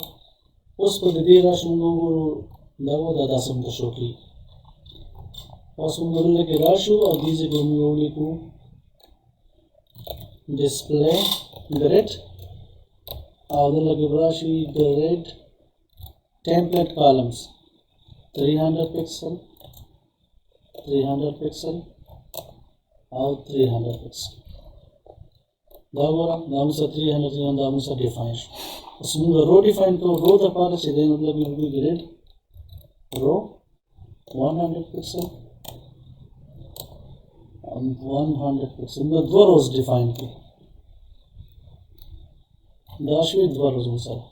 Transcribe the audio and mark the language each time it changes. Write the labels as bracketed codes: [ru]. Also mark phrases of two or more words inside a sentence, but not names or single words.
[ps] اوس په دې راشو موږ وګورو دا داسې موږ شو کړي. اوس موږ دلته کې راشو او دې ځای کې موږ ولیکو [en] display grid [ps] او دلته کې راشي [en] grid template columns 300 pixel 300 pixel or 300 pixel. [ps] دا وګوره دا موږ 300 دا موږ ډیفاین شو. اوس موږ [en] row define [ps] کوو. رو دپاره چې دی مطلب یو [en] grid row 100 pixel 100 pixel. [ps] موږ 2 [en] rows define [ps] کړو. دا شوي 2 روز موږ سره.